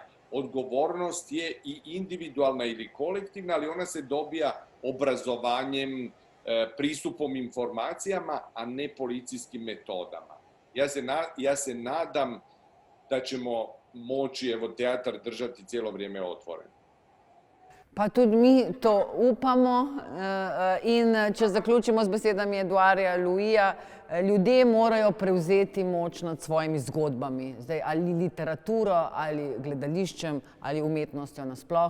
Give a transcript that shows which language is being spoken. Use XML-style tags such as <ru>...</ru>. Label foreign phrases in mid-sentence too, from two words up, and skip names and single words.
<hr>Odgovornost je i individualna ili kolektivna, ali ona se dobija obrazovanjem, pristupom informacijama, a ne policijskim metodama. Ja se nadam da ćemo moći, evo, teatar držati cijelo vrijeme otvoren.</hr> <sl>Pa tudi mi to upamo. In če zaključimo z besedami Edouarda Louisa, ljudje morajo prevzeti moč nad svojimi zgodbami. Zdaj, ali literaturo, ali gledališčem, ali umetnostjo nasploh.</sl>